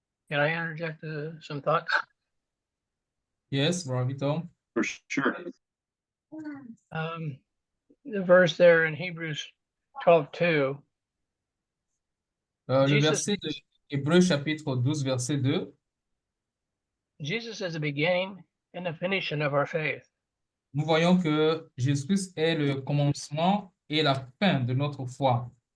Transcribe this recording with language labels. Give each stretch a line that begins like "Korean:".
English: Can I interject some thoughts? Yes, Brother Vito. For sure. The verse there in Hebrews 12:2,
French: Le
English: Jesus-
French: verset de Hébreux chapitre 12, verset 2.
English: Jesus is the beginning and the finishing of our faith.
French: Nous voyons que Jésus est le commencement et la fin de notre foi.